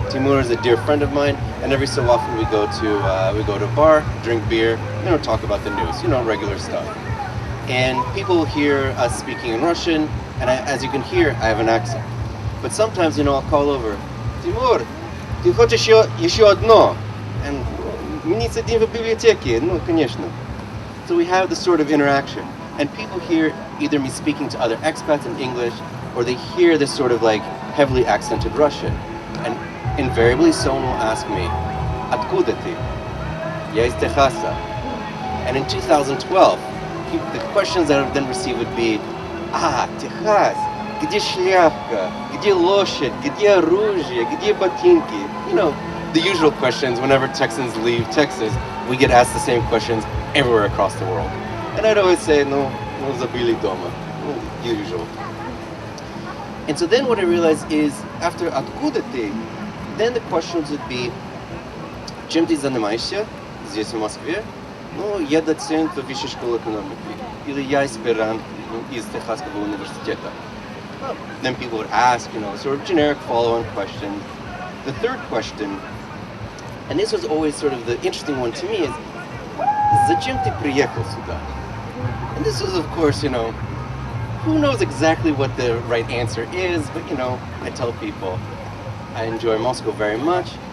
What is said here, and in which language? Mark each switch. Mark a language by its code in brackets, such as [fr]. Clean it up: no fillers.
[en] Timur is a dear friend of mine, and every so often we go to a bar, drink beer, talk about the news, regular stuff. And people hear us speaking in Russian, and as you can hear, I have an accent. But sometimes, I'll call over, Timur, [ru] ты хочешь еще одно? And мы сидим в библиотеке, конечно. [en] So we have this sort of interaction, and people hear either me speaking to other expats in English, or they hear this sort of like heavily accented Russian. And invariably someone will ask me, [ru] Откуда ты? Я из Техаса. [en] And in 2012, the questions that I would then receive would be, [ru] Техас, где шляпка, где лошадь, где оружие, где ботинки? [en] The usual questions whenever Texans leave Texas, we get asked the same questions everywhere across the world. And I'd always say, no, [ru] забыли дома, [en] usual. And so then what I realized is, after [ru] откуда ты, [en] then the questions would be, [ru] чем ты занимаешься здесь в Москве? Я доцент в Высшей школы экономики. Или я аспирант из Техасского университета. [en] Then people would ask, sort of generic follow-on questions. The third question, and this was always sort of the interesting one to me, is, [ru] зачем ты приехал сюда? [en] And this was, of course, who knows exactly what the right answer is, but I tell people I enjoy Moscow very much.